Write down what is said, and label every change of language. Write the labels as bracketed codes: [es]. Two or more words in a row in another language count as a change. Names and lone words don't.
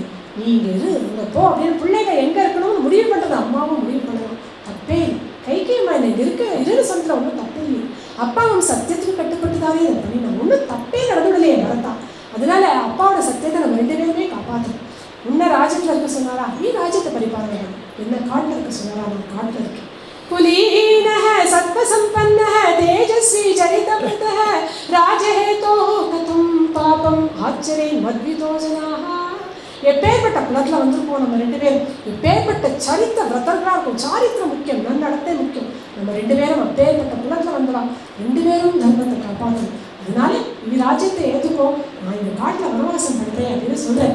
[ta] நீங்கள் இங்கே போ அப்படின்னு பிள்ளைகள் எங்கே இருக்கணும்னு முடிவு பண்ணுறது அம்மாவும் முடிவு பண்ணலாம், தப்பே இல்லை. கைகேயம்மா எனக்கு இருன்னு சொல்ல ஒன்றும் தப்பு இல்லை. அப்பாவும் சத்தியத்துக்கு கட்டுப்பட்டு தானே இதை பண்ணினா, ஒன்றும் தப்பே நடந்துடலையே பரதா. அதனால அப்பாவோட சத்தியத்தை நம்ம 2 பேருமே காப்பாற்றணும். உன்னை ராஜ்யத்தில் இருக்க சொன்னாரா? நீ ராஜ்யத்தை பரிபாலனை பண்ணு. என்ன காட்டில் இருக்க சொன்னாரா? நான் காட்டில் இருக்கேன். [sa] कुलीनः सत्त्वसम्पन्नः तेजस्वी चरितव्रतः राजहेतोः कथं पापम् आचरेन् मद्वितो जनाः. [ta] எப்பேற்பட்ட குலத்தில் வந்திருப்போம் நம்ம ரெண்டு பேரும். எப்பேற்பட்ட சரித்த விரதர்களாக இருக்கும். சாரித்திரம் முக்கியம், நன்னடத்தை முக்கியம். நம்ம ரெண்டு பேரும் அப்பேற்பட்ட குலத்தில் வந்தவா. ரெண்டு பேரும் தர்மத்தை காப்பாற்றணும். அதனால நீ ராஜ்யத்தை ஏற்றுக்கோ, நான் இந்த காட்டில் வனவாசம் பண்ணுறேன் அப்படின்னு சொல்கிறேன்.